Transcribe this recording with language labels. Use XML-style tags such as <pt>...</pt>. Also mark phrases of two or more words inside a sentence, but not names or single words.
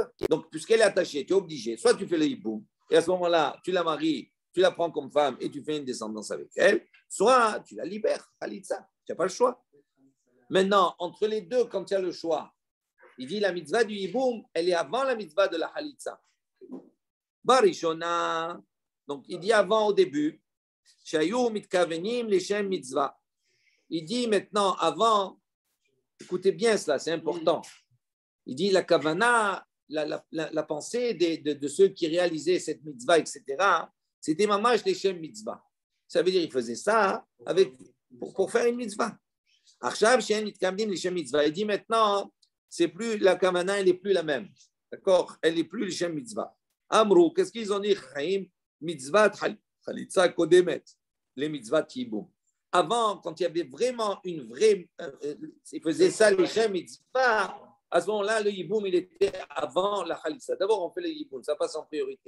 <fr>Donc puisqu'elle est attachée, tu es obligé, soit tu fais le hiboum, et à ce moment-là, tu la maries, tu la prends comme femme et tu fais une descendance avec elle, soit tu la libères, halitza, tu n'as pas le choix. Maintenant, entre les deux, quand il y a le choix, il dit la mitzvah du hiboum, elle est avant la mitzvah de la halitza. Barishona, donc il dit avant au début,</fr> <he>שהיו מתכוונים לשם מצווה.</he> <fr>Il dit maintenant avant, écoutez bien cela, c'est important. Il dit la kavana, la pensée de ceux qui réalisaient cette mitzvah, etc., c'était</fr> <he>ממש לשם מצווה.</he> <fr>Ça veut dire qu'il faisait ça pour faire une mitzvah. Il dit maintenant, c'est plus la kavana, elle n'est plus la même. D'accord? Elle n'est plus</fr> <he>לשם מצווה.</he> <fr>Amrou, qu'est-ce qu'ils ont dit?</fr> <he>מצוות חליצה קודמת,</he> <fr>les</fr> <he>מצוות ייבום.</he> <fr>Avant, quand il y avait vraiment une vraie, il faisait ça</fr> <he>לשם מצווה.</he> <fr>À ce moment-là, le yiboum, il était avant la khalitza. D'abord, on fait le yiboum, ça passe en priorité.</fr>